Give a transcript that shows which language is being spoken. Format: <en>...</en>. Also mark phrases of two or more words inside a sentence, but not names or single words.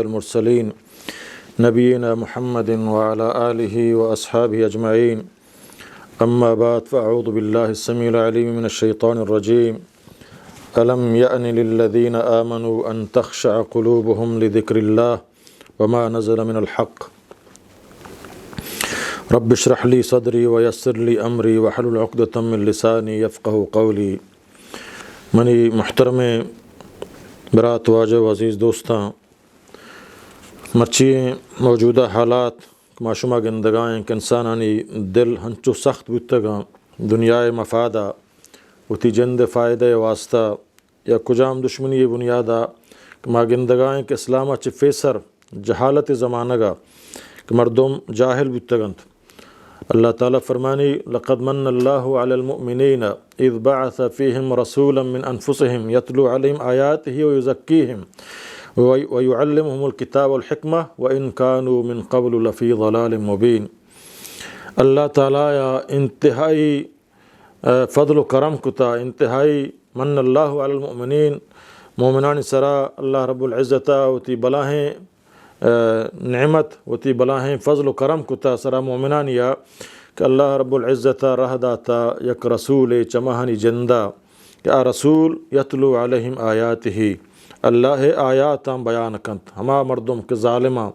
<ar>المرسلين نبينا محمد وعلى آله وأصحابه أجمعين أما بعد فأعوذ بالله السميع العليم من الشيطان الرجيم ألم يأن للذين آمنوا أن تخشع قلوبهم لذكر الله وما نزل من الحق رب اشرح لي صدري ويسر لي امری واحلل عقدۃ من لسانی یفقهوا قولی۔</ar> <bal>منی محترم برات واجب عزیز دوستاں، مرچی موجودہ حالات معشومہ گندگائیں کہ انسانانی دل ہنچو سخت بتگاں دنیائے مفادہ وتی جند فائدہ واسطہ یا کجام دشمنی بنیادہ ما گندگائیں کہ اسلامہ چ فیسر جہالت زمانہ گا کہ مردم جاہل بتگنت۔</bal> <ar>اللہ تعالیٰ فرمانی لقد من اللہ علی المؤمنین اذ بعث فیہم رسولا من انفسہم یتلو علیہم آیاتہ ویزکیہم ویعلمہم الکتاب والحکمہ وان کانوا من قبل لفی ضلال مبین۔</ar> <bal>اللہ تعالیٰ یا انتہائی فضل و کرم کتا، انتہائی</bal> <ar>من اللہ علی المؤمنین،</ar> <bal>مومنان سرا</bal> <ar>اللہ رب العزتہ</ar> <bal>وتی بلاہیں نعمت وتی بلاہیں فضل و کرم کتا سرا مومنان یا کہ</bal> <ar>اللہ رب العزتہ</ar> <bal>رہ داتا یک رسول چمہنی جندہ کہ آ رسول</bal> <ar>یتلو علیہم آیاتہ،</ar> <bal>اللہ آیاتاں بیان کنت ہما مردم کے ظالماں،</bal>